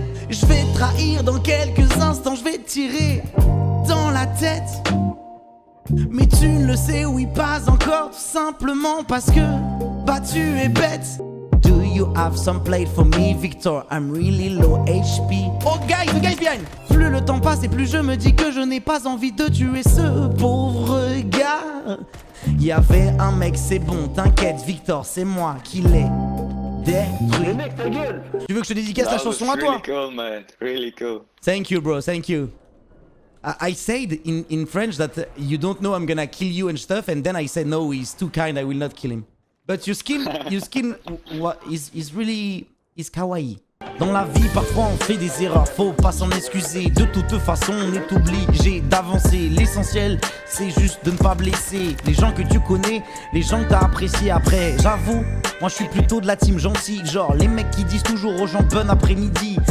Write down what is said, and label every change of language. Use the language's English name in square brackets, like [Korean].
[French] Je vais te trahir dans quelques instants, je vais te tirer dans la tête. Mais tu ne le sais, oui, pas encore, tout simplement parce que, bah, tu es bête. [English] Do you have some plate for me, Victor? I'm really low HP. Oh, guys, the guys behind. [French] Plus le temps passe et plus je me dis que je n'ai pas envie de tuer ce pauvre gars. Y avait un mec, c'est bon, t'inquiète, Victor, c'est moi qui l'ai détruit. Mais mec, ta gueule! Tu veux que je te dédicace la chanson à toi? [English] Really cool, man. Really cool. Thank you, bro, thank you. I said in French that you don't know I'm gonna kill you and stuff, and then I said no, he's too kind, I will not kill him. But your skin is really kawaii. [French] Dans la vie, parfois on fait des erreurs, faut pas s'en excuser. De toute façon, on est obligé d'avancer. L'essentiel, c'est juste de ne pas blesser les gens que tu connais, les gens que t'as appréciés après. J'avoue, moi je suis plutôt de la team gentille, genre les mecs qui disent toujours aux gens bon après-midi.